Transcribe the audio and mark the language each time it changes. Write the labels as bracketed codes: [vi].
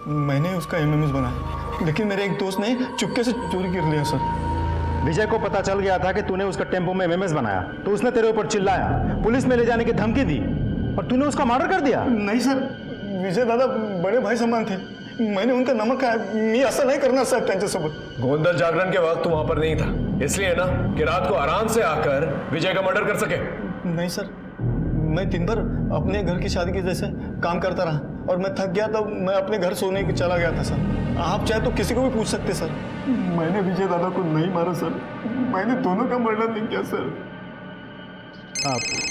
[hi] मैंने उसका एमएमएस बनाया लेकिन मेरे एक दोस्त ने चुपके से चोरी कर लिया सर। विजय को पता चल गया था कि तूने उसका टेम्पो में एमएमएस बनाया तो उसने तेरे ऊपर चिल्लाया, पुलिस में ले जाने की धमकी दी और तूने उसका मर्डर कर दिया। नहीं सर, विजय दादा बड़े भाई समान थे। मैंने उनका नमक खाया। [mr] मी असं नाही करणार साहेब त्यांच्यासोबत। [hi] गोंधळ जागरण के वक्त तू वहां पर नहीं था। इसलिए ना कि रात को आराम से आकर विजय का मर्डर कर सके। नहीं सर, मैं दिन भर अपने घर की शादी के जैसे काम करता रहा और मैं थक गया तो मैं अपने घर सोने के चला गया था सर। आप चाहे तो किसी को भी पूछ सकते सर। मैंने विजय दादा को नहीं मारा सर, मैंने दोनों का मर्डर नहीं किया सर।